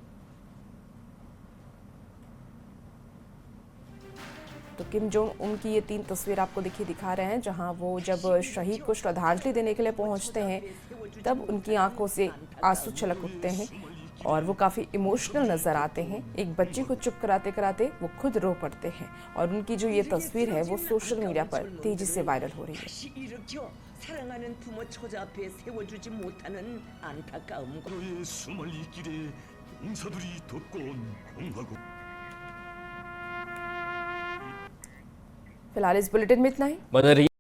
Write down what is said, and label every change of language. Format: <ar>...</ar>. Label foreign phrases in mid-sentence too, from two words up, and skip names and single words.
<hi>तो किम जोंग उनकी ये 3 तस्वीर आपको दिखा रहे हैं जहां वो जब शहीद को श्रद्धांजलि देने के लिए पहुंचते हैं तब उनकी आंखों से आंसू छलक उठते हैं और वो काफ़ी इमोशनल नज़र आते हैं। एक बच्ची को चुप कराते कराते वो खुद रो पड़ते हैं और उनकी जो ये तस्वीर है वो</hi> <en>social media</en> <hi>पर तेज़ी से वायरल हो रही है।</hi> <ko>사랑하는 부모 처자 앞에 세워주지 못하는 안타까움. 그의 숨을 이 길에 용사들이 덮고 온 공화국.</ko> <hi>फिलहाल इस बुलेटिन में इतना ही। बने रहिए।</hi>